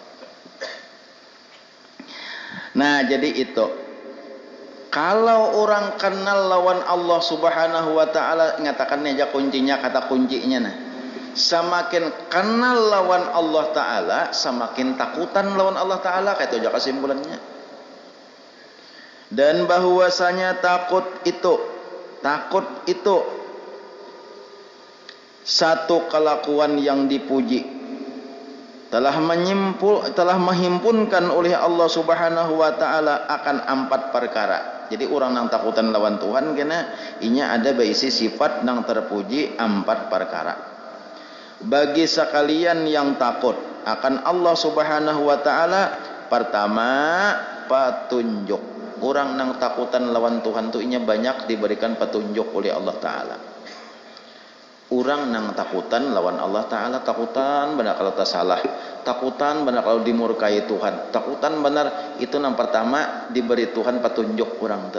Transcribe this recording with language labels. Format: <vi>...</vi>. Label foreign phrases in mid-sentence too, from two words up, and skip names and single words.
<bjn>Nah jadi itu kalau orang kenal lawan</bjn> <ar>الله سبحانه وتعالى</ar> <bjn>ngatakannya aja kuncinya kata kuncinya nah semakin kenal lawan</bjn> <ar>الله تعالى</ar> <bjn>semakin takutan lawan</bjn> <ar>الله تعالى</ar> <bjn>kayak itu aja kesimpulannya.</bjn> <id>Dan bahwasanya takut itu Takut itu satu kelakuan yang dipuji, telah menghimpunkan oleh</id> <ar>الله سبحانه وتعالى</ar> <id>akan 4 perkara.</id> <bjn>Jadi orang nang takutan lawan Tuhan kena inya ada baisi sifat nang terpuji 4 perkara.</bjn> <id>Bagi sekalian yang takut akan</id> <ar>الله سبحانه وتعالى,</ar> <id>pertama petunjuk.</id> <bjn>Orang nang takutan lawan Tuhan tu inya banyak diberikan petunjuk oleh</bjn> <ar>الله تعالى.</ar> <bjn>Orang nang takutan lawan</bjn> <ar>الله تعالى,</ar> <bjn>takutan benar kalau tak salah, takutan benar kalau dimurkai Tuhan, takutan benar itu yang pertama diberi Tuhan petunjuk orang tu.</bjn>